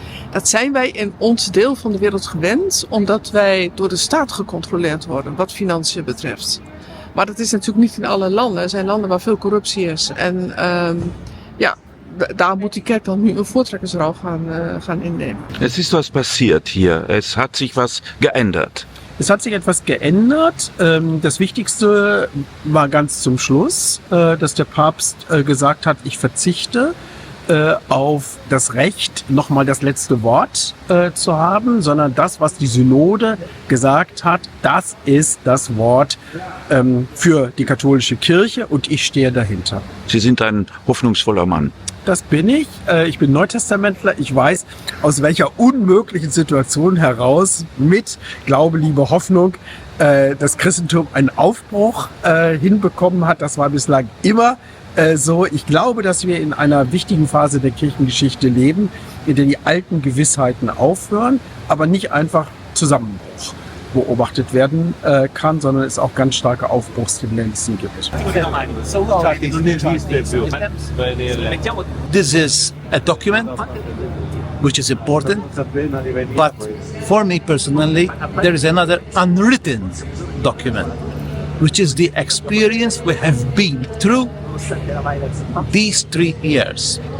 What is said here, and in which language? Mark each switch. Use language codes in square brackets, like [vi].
[nl] Dat zijn wij in ons deel van de wereld gewend, omdat wij door de staat gecontroleerd worden wat financiën betreft. Maar dat is natuurlijk niet in alle landen. Er zijn landen waar veel corruptie is. En ja, daar moet die kerk dan nu een voortrekkersrol gaan innemen. [de] Es ist was passiert hier. Es hat sich was geändert. Es hat sich etwas geändert. Das Wichtigste war ganz zum Schluss, dass der Papst gesagt hat, ich verzichte auf das Recht, nochmal das letzte Wort zu haben, sondern das, was die Synode gesagt hat, das ist das Wort für die katholische Kirche und ich stehe dahinter. Sie sind ein hoffnungsvoller Mann. Das bin ich. Ich bin Neutestamentler. Ich weiß, aus welcher unmöglichen Situation heraus mit Glaube, Liebe, Hoffnung das Christentum einen Aufbruch hinbekommen hat. Das war bislang immer so. Ich glaube, dass wir in einer wichtigen Phase der Kirchengeschichte leben, in der die alten Gewissheiten aufhören, aber nicht einfach Zusammenbruch beobachtet werden kann, sondern es auch ganz starke Aufbruchstendenzen gibt. [en] This is a document which is important, but for me personally, there is another unwritten document, which is the experience we have been through these 3 years.